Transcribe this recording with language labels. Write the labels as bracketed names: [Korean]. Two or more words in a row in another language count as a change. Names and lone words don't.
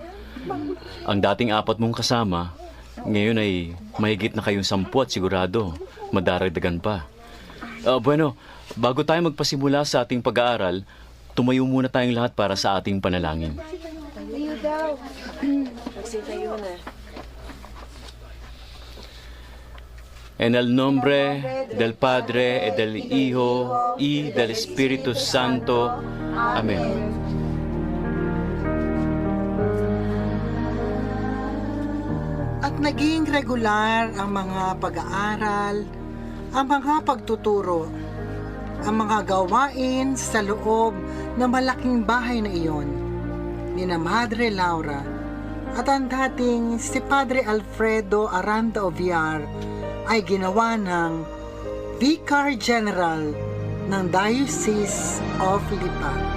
[Filipino] Ang dating 4 mong kasama, ngayon ay mahigit na kayong 10 at sigurado, madaragdagan pa. Bueno, bago tayo magpasimula sa ating pag-aaral, tumayo muna tayong lahat para sa ating panalangin. Tayo daw. Tayo na. [Spanish] En el nombre del Padre, y del Hijo, y del Espíritu Santo. Amen. [Filipino] At naging regular ang mga pag-aaral, ang mga pagtuturo, ang mga gawain sa loob ng malaking bahay na iyon ni na Madre Laura at ang dating si Padre Alfredo Aranda Oviar ay ginawa ng [English] Vicar General [Filipino] ng Diocese of Lipa.